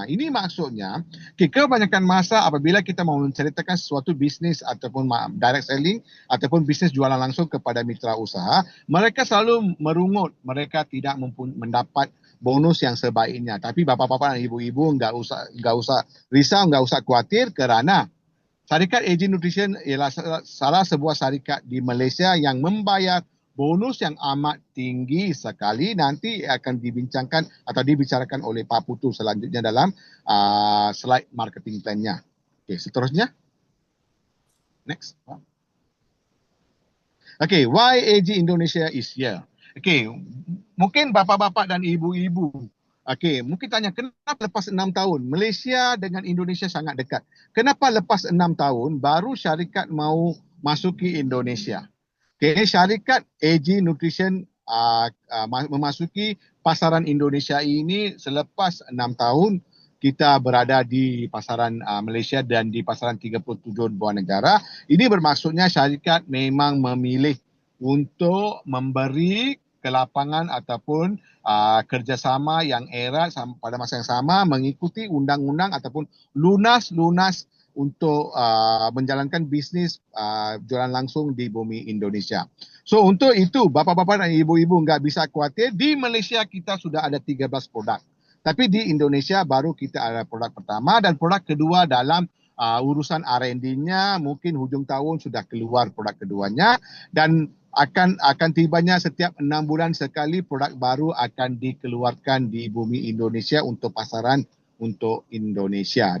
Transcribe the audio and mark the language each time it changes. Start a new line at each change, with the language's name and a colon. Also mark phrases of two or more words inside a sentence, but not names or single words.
Malay: Ini maksudnya, kebanyakan masa apabila kita mau menceritakan sesuatu bisnis ataupun
English: direct selling
Malay: ataupun bisnis jualan langsung kepada mitra usaha, mereka selalu merungut, mereka tidak mendapat bonus yang sebaiknya. Tapi bapa-bapa dan ibu-ibu enggak usah risau, enggak usah khawatir kerana syarikat AG Nutrition ialah salah sebuah syarikat di Malaysia yang membayar bonus yang amat tinggi sekali. Nanti akan dibincangkan atau dibicarakan oleh Pak Putu selanjutnya dalam
English: slide marketing plan-
Malay: nya. Okey, seterusnya.
English: Next. Okay, why AG Indonesia is here?
Malay: Okay, mungkin bapa-bapa dan ibu-ibu, okay, mungkin tanya kenapa lepas 6 tahun Malaysia dengan Indonesia sangat dekat? Kenapa lepas 6 tahun baru syarikat mau masuki Indonesia? Okay, syarikat AG Nutrition memasuki pasaran Indonesia ini selepas 6 tahun kita berada di pasaran Malaysia dan di pasaran 37 buah negara. Ini bermaksudnya syarikat memang memilih untuk memberi kelapangan ataupun kerjasama yang erat pada masa yang sama, mengikuti undang-undang ataupun lunas-lunas untuk menjalankan bisnis jualan langsung di bumi Indonesia. So untuk itu bapa-bapa dan ibu-ibu enggak bisa khawatir, di Malaysia kita sudah ada 13 produk. Tapi di Indonesia baru kita ada produk pertama dan produk kedua dalam urusan R&D-nya mungkin hujung tahun sudah keluar produk keduanya, dan akan tibanya setiap 6 bulan sekali produk baru akan dikeluarkan di bumi Indonesia untuk pasaran untuk Indonesia.